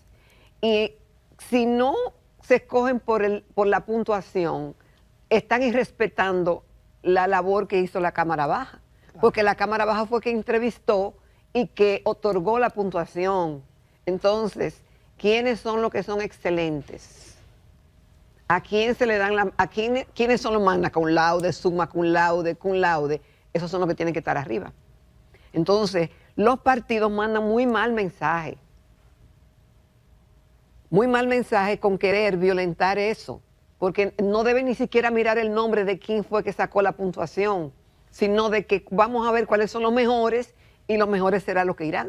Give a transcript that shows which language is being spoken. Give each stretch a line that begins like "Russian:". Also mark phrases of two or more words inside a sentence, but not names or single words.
Spanish: Y si no se escogen por la puntuación, están irrespetando la labor que hizo la Cámara Baja. Porque la Cámara Baja fue quien entrevistó y que otorgó la puntuación. Entonces, ¿quiénes son los que son excelentes? ¿A quién se le dan quiénes son los
Latin: magna cum laude, summa cum laude?
Spanish: Esos son los que tienen que estar arriba. Entonces, los partidos mandan muy mal mensaje. Muy mal mensaje con querer violentar eso. Porque no deben ni siquiera mirar el nombre de quién fue que sacó la puntuación, sino de que vamos a ver cuáles son los mejores y los mejores serán los que irán.